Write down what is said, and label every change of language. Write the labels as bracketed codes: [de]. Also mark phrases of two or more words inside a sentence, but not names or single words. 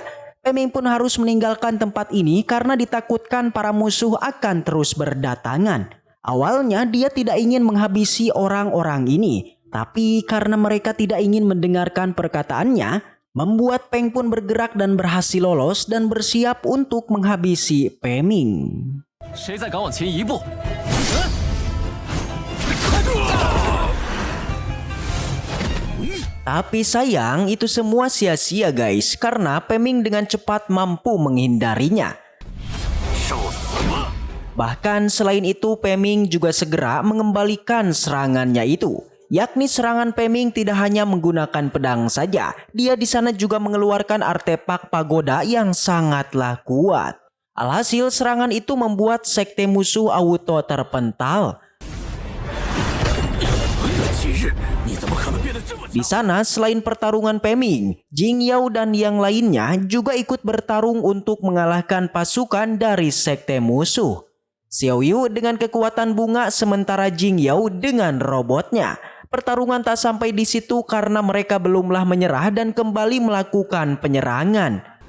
[id] Peming pun harus meninggalkan tempat ini karena ditakutkan para musuh akan terus berdatangan. Awalnya dia tidak ingin menghabisi orang-orang ini. Tapi karena mereka tidak ingin mendengarkan perkataannya, membuat Peng pun bergerak dan berhasil lolos dan bersiap untuk menghabisi Peming. [zh] 谁再敢往前一步？ [id] Tapi sayang itu semua sia-sia guys, karena Peming dengan cepat mampu menghindarinya. [zh] 受死吧！ [id] Bahkan selain itu Peming juga segera mengembalikan serangannya itu. Yakni serangan Peming tidak hanya menggunakan pedang saja, dia di sana juga mengeluarkan artefak pagoda yang sangatlah kuat. Alhasil serangan itu membuat sekte musuh auto terpental. [zh] 今日你怎么可能变得这么 [id] Di [zh] 强？ [id] sana selain pertarungan Peming, Jing Yao dan yang lainnya juga ikut bertarung untuk mengalahkan pasukan dari sekte musuh. Xiaoyu dengan kekuatan bunga sementara Jing Yao dengan robotnya. Pertarungan tak sampai di situ karena mereka belumlah menyerah dan kembali melakukan penyerangan.